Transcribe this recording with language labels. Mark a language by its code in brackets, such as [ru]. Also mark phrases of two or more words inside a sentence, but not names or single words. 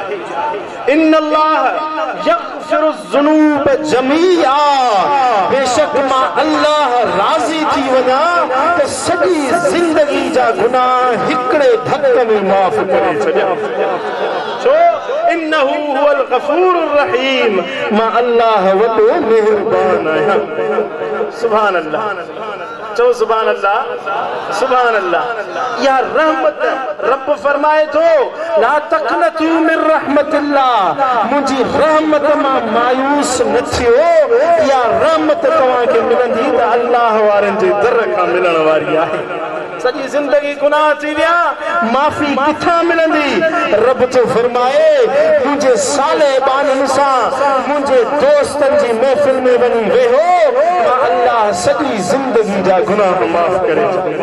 [ar] إن الله يغفر الذنوب جميعا, [sd] बेशक मां अल्लाह राज़ी थी वञा त सॼी ज़िंदगी जा गुनाह हिकिड़े धक में माफ़ करे छॾियां। [ar] छो إنه هو الغفور الرحيم, [sd] मां अल्लाह वॾो मेहरबान आहियां। [ar] سبحان الله, चो سبحان الله, سبحان الله. [sd] या रहमत रब फरमाए तो [ar] لا تقنطوا من رحمة الله, [sd] मुंहिंजी रहमत मां मायूस न थियो। या रहमत तव्हांखे मिलंदी त अल्लाह वारनि जे दर खां मिलण वारी आहे। सॼी ज़िंदगी गुनाह थी विया, माफ़ी किथां मिलंदी? रब जो फरमाए मुंहिंजे सालेबाननि सां मुंहिंजे दोस्तनि जी महफ़िल में वञी वेहो, मां अल्लाह सॼी ज़िंदगी जा गुनाह माफ़ करे छॾींदुसि।